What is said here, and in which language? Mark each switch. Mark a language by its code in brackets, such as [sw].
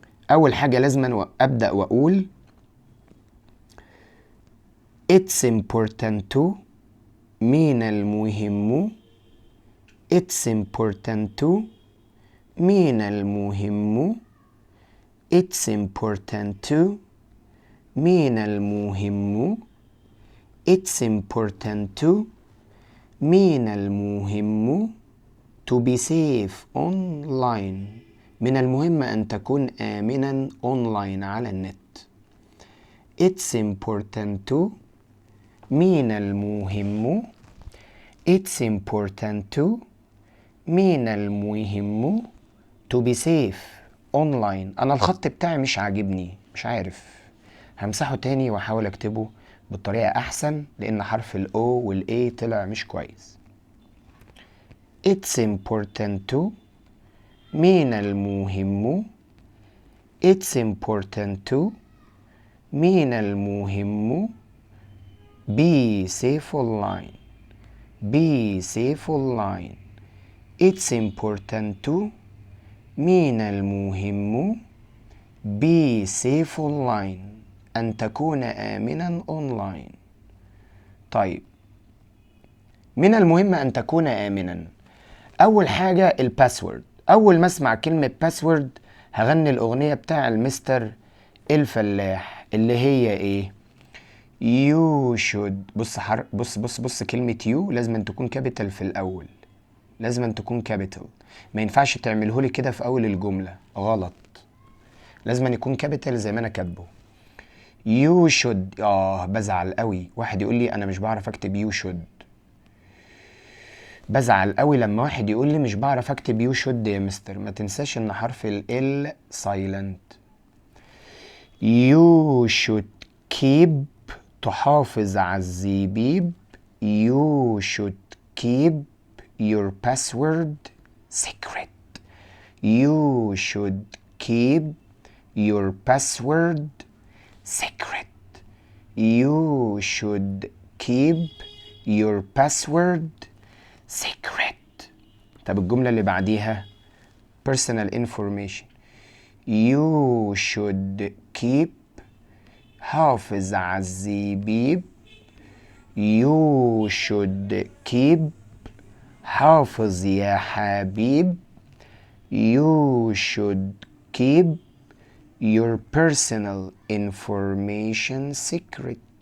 [ar] أول حاجة لازم أبدأ وأقول [en] it's important to [ar] من المهم. [en] it's important to [ar] من المهم. [en] it's important to [ar] من المهم. [en] it's important to [ar] من المهم [en] to be safe online. [ar] من المهم أن تكون آمنا online على النت. [en] it's important to [ar] من المهم. [en] it's important to [ar] من المهم [en] to be safe online. [ar] أنا الخط بتاعي مش عاجبني، مش عارف، همسحه تاني وأحاول أكتبه بالطريقة أحسن لأن حرف ال O وال A طلع مش كويس. [en] it's important to [ar] من المهم. [en] it's important to [ar] من المهم [en] be safe online. be safe online. it's important to [ar] من المهم [en] be safe online [ar] أن تكون آمنا [en] online. [ar] طيب من المهم أن تكون آمنا. أول حاجة الباسورد. أول ما أسمع كلمة باسورد هغني الأغنية بتاع المستر الفلاح اللي هي إيه؟ [en] you should. [ar] بص كلمة you لازم أن تكون كابيتال في الأول. لازم أن تكون كابيتال. ما ينفعش تعملهولي كده في أول الجملة، غلط. لازم أن يكون كابيتال زي ما أنا كاتبه. [en] you should. [ar] بزعل قوي واحد يقول لي أنا مش بعرف أكتب [en] you should. [ar] بزعل قوي لما واحد يقول لي مش بعرف أكتب you should يا مستر. ما تنساش إن حرف ال L silent. [en] you should keep [ar] تحافظ على الزبيب. [en] you should keep your password secret. you should keep your password secret. you should keep your password secret. [ar] طب الجملة اللي بعديها personal information. [en] you should keep [ar] حافظ على الزبيب. [en] you should keep [ar] حافظ يا حبيب. [en] you should keep your personal information secret.